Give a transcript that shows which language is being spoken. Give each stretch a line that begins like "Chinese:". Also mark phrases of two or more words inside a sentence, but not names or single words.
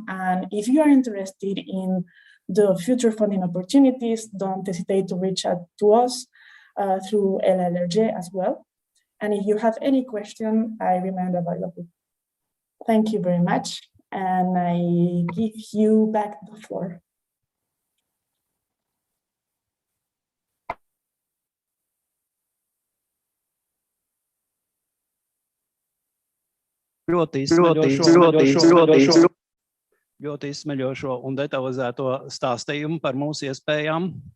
English: And if you are interested in the future funding opportunities, don't hesitate to reach out to us through LLRJ as well. And if you have any question, I remain available. Thank you very much. And I give you back the floor.
Latvian: Ļoti izsmeļošo un detalizēto stāstījumu par mūsu iespējām.